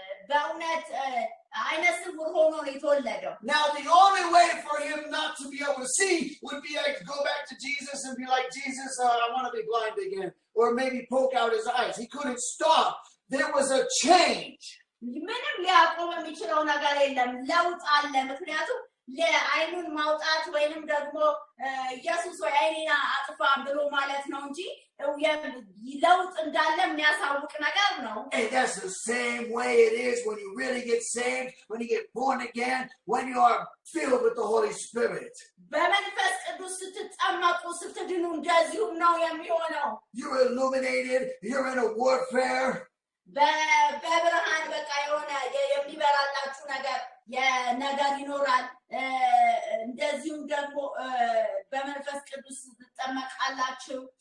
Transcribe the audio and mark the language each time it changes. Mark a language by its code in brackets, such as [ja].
[am] በእውነት አይነ ስውር ሆኖ ነው የተወለደው [en] Now the only way for him not to be able to see would be like to go back to Jesus and be like, Jesus, I want to be blind again. Or maybe poke out his eyes. He couldn't stop. There was a change. [am] ምንም ሊያቆም የሚችለው ነገር የለም ለውጥ አለ ምክንያቱም ለአይኑን ማውጣት ወይንም ደግሞ ኢየሱስ ወይ አይኔና አጥፋ ብሎ ማለት ነው እንጂ ለውጥ እንዳለ የሚያሳውቅ ነገር ነው [en] And that's the same way it is when you really get saved, when you get born again, when you are filled with the Holy Spirit. [am] በመንፈስ ቅዱስ ስትጠመቁ ስትድኑ እንደዚሁም ነው የሚሆነው [en] You're illuminated, you're in a warfare. [am] በብርሃን በቃ የሆነ የሚበራላችሁ ነገር ይኖራል እንደዚሁም ደግሞ በመንፈስ ቅዱስ ትጠመቃላችሁ